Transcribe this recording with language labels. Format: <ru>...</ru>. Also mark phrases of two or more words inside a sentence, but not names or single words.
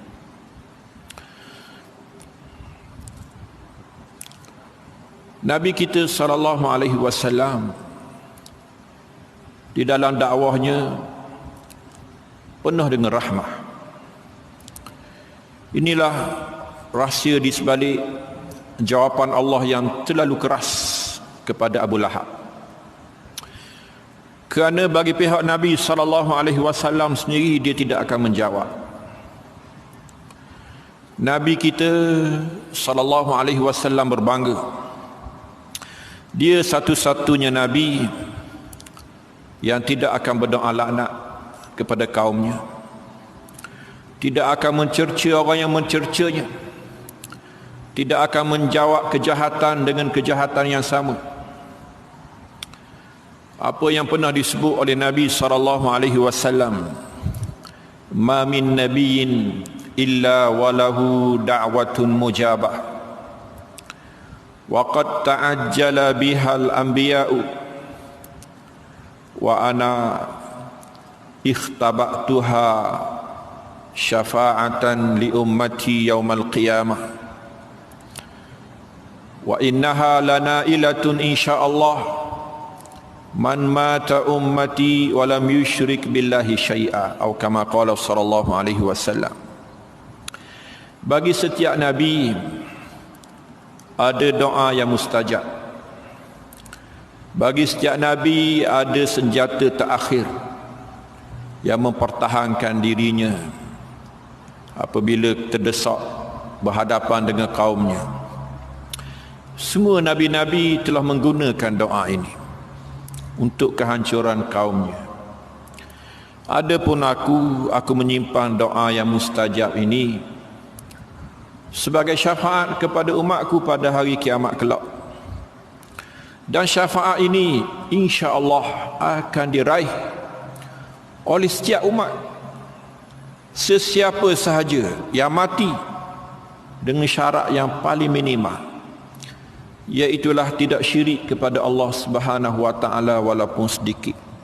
<ms>Nabi kita SAW di dalam dakwahnya penuh dengan rahmah. Inilah rahsia di sebalik jawapan Allah yang terlalu keras kepada Abu Lahab. Kerana bagi pihak Nabi SAW sendiri, dia tidak akan menjawab. Nabi kita SAW berbangga, dia satu-satunya Nabi yang tidak akan berdoa laknat kepada kaumnya, tidak akan mencerca orang yang mencercanya, tidak akan menjawab kejahatan dengan kejahatan yang sama. Apa yang pernah disebut oleh Nabi SAW,</ms> <ar>ما من نبي إلا وله دعوة مجابة وقد تعجل بها الأنبياء وأنا اختبأتها شفاعة لأمتي يوم القيامة وإنها لنائلة إن شاء الله من مات أمتي ولم يشرك بالله شيئا, atau كما قال صلى الله عليه وسلم.</ar> <ms>Bagi setiap nabi ada doa yang mustajab. Bagi setiap nabi ada senjata terakhir yang mempertahankan dirinya apabila terdesak berhadapan dengan kaumnya. Semua nabi-nabi telah menggunakan doa ini untuk kehancuran kaumnya. Adapun aku menyimpan doa yang mustajab ini sebagai syafaat kepada umatku pada hari kiamat kelak. Dan syafaat ini insya-Allah akan diraih oleh setiap umat, sesiapa sahaja yang mati dengan syarat yang paling minimal, iaitulah tidak syirik kepada Allah</ms> <ar>سبحانه وتعالى</ar> <ms>walaupun sedikit.</ms>